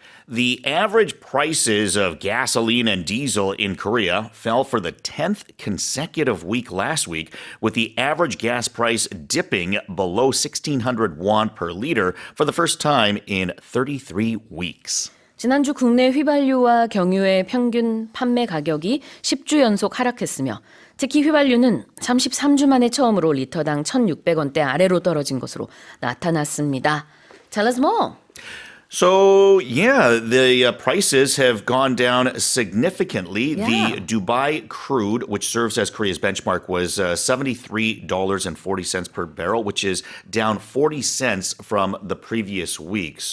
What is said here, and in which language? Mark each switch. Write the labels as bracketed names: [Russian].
[English] The average prices of gasoline and diesel in Korea fell for the 10th consecutive week last week, with the average gas price dipping below 1,600 won per liter for the first time in 33 weeks. [Korean] 지난주 국내 휘발유와 경유의 평균 판매 가격이 10주 연속 하락했으며 특히 휘발유는 33주 만에 처음으로 리터당 1,600원대 아래로 떨어진 것으로 나타났습니다. [English] Tell us more. So, the prices have gone down significantly. Yeah. The Dubai crude, which serves as Korea's benchmark, was $73.40 per barrel, which is down 40 cents from the previous week.